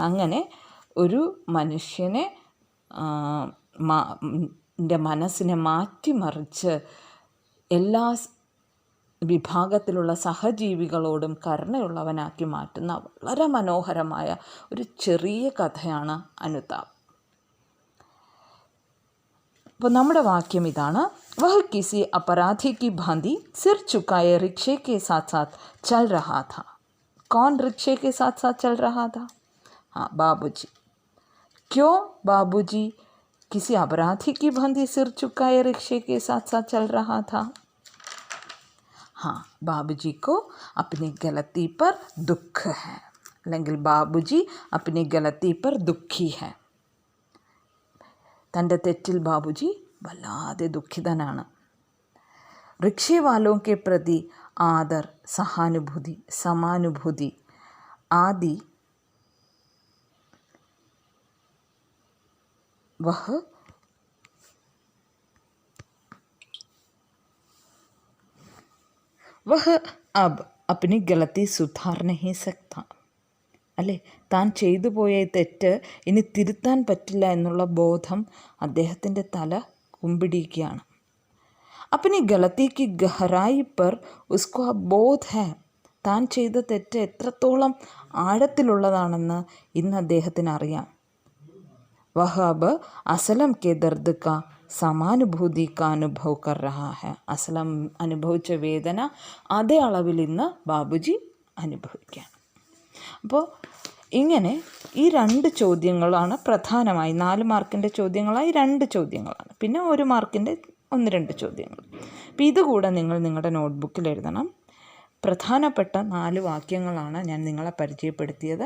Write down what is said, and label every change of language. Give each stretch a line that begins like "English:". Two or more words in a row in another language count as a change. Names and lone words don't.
Malayalam: അങ്ങനെ ഒരു മനുഷ്യനെ മനസ്സിനെ മാറ്റിമറിച്ച് എല്ലാ വിഭാഗത്തിലുള്ള സഹജീവികളോടും കരുണയുള്ളവനാക്കി മാറ്റുന്ന വളരെ മനോഹരമായ ഒരു ചെറിയ കഥയാണ് അനുതാപ്. അപ്പോൾ നമ്മുടെ വാക്യം ഇതാണ്,
Hindi: वह किसी अपराधी की भांति सिर चुकाए रिक्शे के साथ साथ चल रहा था. कौन रिक्शे के साथ साथ चल रहा था? बाबूजी. क्यों बाबूजी किसी अपराधी की भांति सिर चुकाए रिक्शे के साथ साथ चल रहा था? बाबूजी को अपनी गलती पर दुख है, അല്ലെങ്കിൽ ബാബുജി अपनी गलती पर दुखी है.
Malayalam: തൻ്റെ തെറ്റിൽ ബാബുജി വല്ലാതെ ദുഃഖിതനാണ്.
Hindi: रिक्शे वालों के प्रति आदर, सहानुभूति, समानुभूति आदि वह वह अब अपनी गलती सुधार नहीं सकता.
Malayalam: അല്ലേ, താൻ ചെയ്തു പോയ തെറ്റ് ഇനി തിരുത്താൻ പറ്റില്ല എന്നുള്ള ബോധം അദ്ദേഹത്തിൻ്റെ തല കുമ്പിടിക്കുകയാണ്.
Hindi: अपनी गलती की गहराई पर उसको अब बोध है.
Malayalam: താൻ ചെയ്ത തെറ്റ് എത്രത്തോളം ആഴത്തിലുള്ളതാണെന്ന് ഇന്ന് അദ്ദേഹത്തിന് അറിയാം.
Hindi: वह अब असलम के दर्द का സമാനുഭൂതി का अनुभव कर रहा है.
Malayalam: അസ്ലം അനുഭവിച്ച വേദന അതേ അളവിൽ ഇന്ന് ബാബുജി അനുഭവിക്കുകയാണ്. അപ്പോൾ ഇങ്ങനെ ഈ 2 ചോദ്യങ്ങളാണ് പ്രധാനമായി. 4 മാർക്കിൻ്റെ ചോദ്യങ്ങളായി 2 ചോദ്യങ്ങളാണ്, പിന്നെ 1 മാർക്കിൻ്റെ 1-2 ചോദ്യങ്ങൾ. അപ്പോൾ ഇതുകൂടെ നിങ്ങൾ നിങ്ങളുടെ നോട്ട്ബുക്കിൽ എഴുതണം. പ്രധാനപ്പെട്ട 4 വാക്യങ്ങളാണ് ഞാൻ നിങ്ങളെ പരിചയപ്പെടുത്തിയത്.